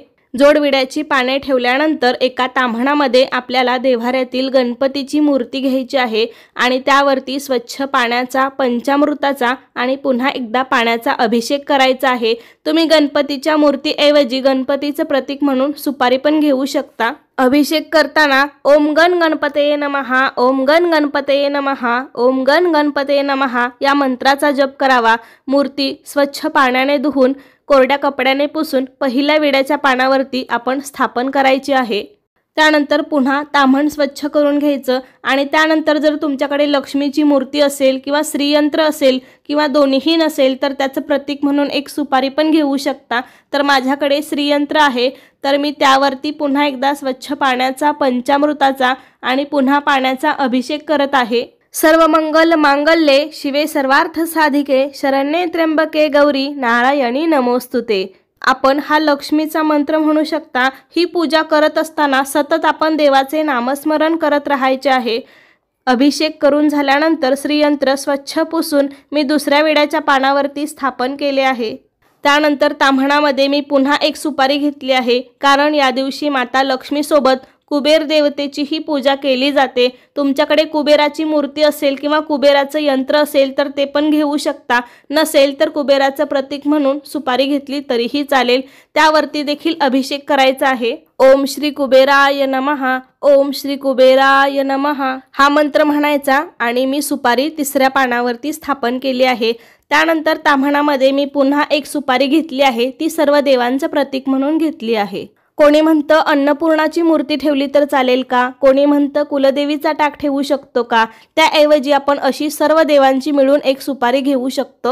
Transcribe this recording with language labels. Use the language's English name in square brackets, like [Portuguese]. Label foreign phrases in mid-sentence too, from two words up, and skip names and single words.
[Marathi] जोडविड्याची पाने ठेवल्यानंतर एका ताम्हणामध्ये आपल्याला देव्हाऱ्यातील गणपतीची मूर्ती घ्यायची आहे आणि त्यावरती स्वच्छ पाण्याचा, पंचामृताचा आणि पुन्हा एकदा पाण्याचा अभिषेक करायचा आहे। तुम्ही गणपतीच्या मूर्तीऐवजी गणपतीचं प्रतीक म्हणून सुपारी पण घेऊ शकता। अभिषेक करताना [Sanskrit] ओम गण गणपतये नमः, ओम गण गणपतये नमः, ओम गण गणपतये नमः [Marathi] या मंत्राचा जप करावा। मूर्ती स्वच्छ पाण्याने धुवून कोरड्या कपड्याने पुसून पहिल्या विड्याच्या पानावरती आपण स्थापन करायची आहे। त्यानंतर पुन्हा ताम्हण स्वच्छ करून घ्यायचं आणि त्यानंतर जर तुमच्याकडे लक्ष्मीची मूर्ती असेल किंवा श्रीयंत्र असेल किंवा दोन्हीही नसेल तर त्याचं प्रतीक म्हणून एक सुपारी पण घेऊ शकता। तर माझ्याकडे श्रीयंत्र आहे, तर मी त्यावरती पुन्हा एकदा स्वच्छ पाण्याचा, पंचामृताचा आणि पुन्हा पाण्याचा अभिषेक करत आहे। [Sanskrit] सर्व मंगल मांगल्ये शिवे सर्वार्थ साधिके, शरण्ये त्र्यंबके गौरी, नारायणी नमोस्तुते। [Marathi] आपण हा लक्ष्मीचा मंत्र म्हणू शकता। ही पूजा करत असताना सतत आपण देवाचे नामस्मरण करत राहायचे आहे। अभिषेक करून झाल्यानंतर श्रीयंत्र स्वच्छ पुसून मी दुसऱ्या विड्याच्या पानावरती स्थापन केले आहे। त्यानंतर ताम्हणामध्ये मी पुन्हा एक सुपारी घेतली आहे, कारण या दिवशी माता लक्ष्मी सोबत कुबेर देवतेची ही पूजा केली जाते। तुमच्याकडे कुबेराची मूर्ती असेल किंवा कुबेराचं यंत्र असेल तर ते पण घेऊ शकता, नसेल तर कुबेराचं प्रतीक म्हणून सुपारी घेतली तरीही चालेल। त्यावरती देखील अभिषेक करायचा आहे। [Sanskrit] ओम श्री कुबेराय नमः, ओम श्री कुबेराय नमः [Marathi] हा मंत्र म्हणायचा आणि मी सुपारी 3ऱ्या पानावरती स्थापन केली आहे। त्यानंतर ताम्हणामध्ये मी पुन्हा एक सुपारी घेतली आहे, ती सर्व देवांचं प्रतीक म्हणून घेतली आहे। कोणी म्हणतं अन्नपूर्णाची मूर्ती ठेवली तर चालेल का, कोणी म्हणतं कुलदेवीचा टाक ठेवू शकतो का, त्याऐवजी आपण अशी सर्व देवांची मिळून एक सुपारी घेऊ शकतो।